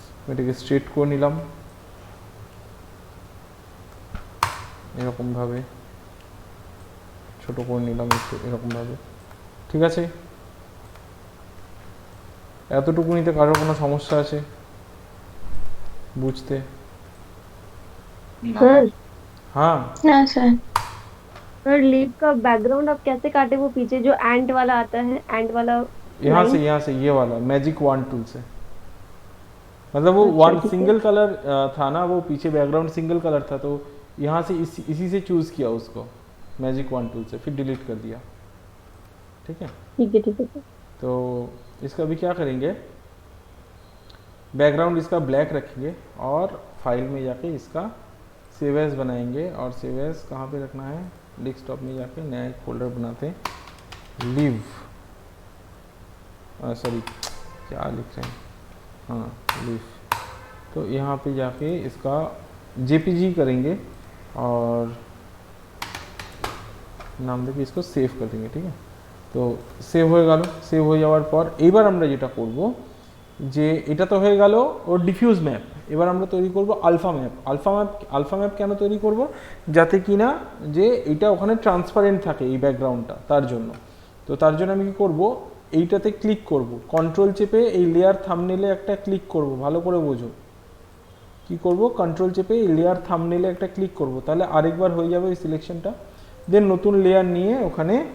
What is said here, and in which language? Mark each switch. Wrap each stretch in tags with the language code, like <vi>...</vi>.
<bn>এটাকে স্ট্রেট করে নিলাম এরকমভাবে, ছোট করে নিলাম একটু এরকমভাবে, ঠিক আছে। এতটুকুনিতে কারোর কোনো সমস্যা আছে বুঝতে?</bn> <hi>सर हाँ</hi> <bn>না স্যার,</bn> <hi>सर लीव का बैकग्राउंड आप कैसे काटे? वो पीछे जो एंट वाला आता है, एंट वाला यहाँ से ये वाला मैजिक वन टूल से, मतलब वो अच्छा, वन ठीक है। सिंगल कलर था ना, वो पीछे बैकग्राउंड सिंगल कलर था, तो यहाँ से इसी से चूज किया उसको मैजिक वन टूल से, फिर डिलीट कर दिया, ठीक है। ठीक है ठीक है सर। तो इसका भी क्या करेंगे, बैकग्राउंड इसका ब्लैक रखेंगे और फाइल में जाके इसका सेव एज बनाएंगे। और सेव एज कहाँ पे रखना है, डेस्कटॉप में जाके नया एक फोल्डर बनाते हैं, लिव, सॉरी क्या लिख रहे हैं, हाँ लिव। तो यहाँ पे जाके इसका जेपीजी करेंगे और</hi> <bn>নাম দেখে</bn> <hi>इसको সেভ করে দেंगे,</hi> <bn>ঠিক আছে। তো সেভ হয়ে গেল। সেভ হয়ে যাওয়ার পর এবার আমরা যেটা করব, যে এটা তো হয়ে গেল ওর ডিফিউজ ম্যাপ। এবার আমরা তৈরি করব আলফা ম্যাপ। আলফা ম্যাপ কেন তৈরি করব, যাতে কিনা যে এটা ওখানে ট্রান্সপারেন্ট থাকে এই ব্যাকগ্রাউন্ডটা, তার জন্য। তো তার জন্য আমি কি করব, এইটাতে ক্লিক করব, কন্ট্রোল চেপে এই লেয়ার থাম্বনেলে একটা ক্লিক করব, ভালো করে বোঝো কি করব, কন্ট্রোল চেপে এই লেয়ার থাম্বনেলে একটা ক্লিক করব, তাহলে আরেকবার হয়ে যাবে এই সিলেকশনটা। দেন নতুন লেয়ার নিয়ে ওখানে</bn>